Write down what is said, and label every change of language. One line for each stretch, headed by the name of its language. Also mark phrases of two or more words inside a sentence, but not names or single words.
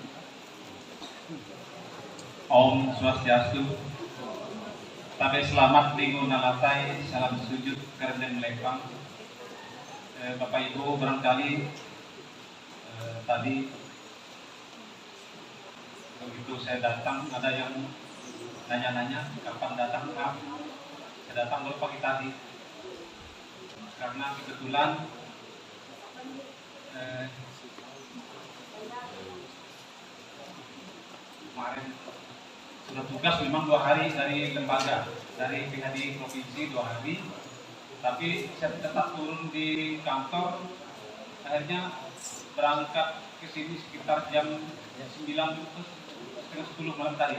Balinese: Om Swastiastu.
Ngaju: Tabe selamat minggu nalatai, salam sujud kerendeng melempang.
Indonesian: Bapak Ibu barangkali tadi begitu saya datang ada yang nanya-nanya kapan datang. Saya datang baru pagi tadi. Karena kebetulan kemarin sudah tugas memang 2 hari dari lembaga, dari PHDI Provinsi 2 hari, tapi saya tetap turun di kantor, akhirnya berangkat ke sini sekitar jam 9 setengah 10 malam tadi.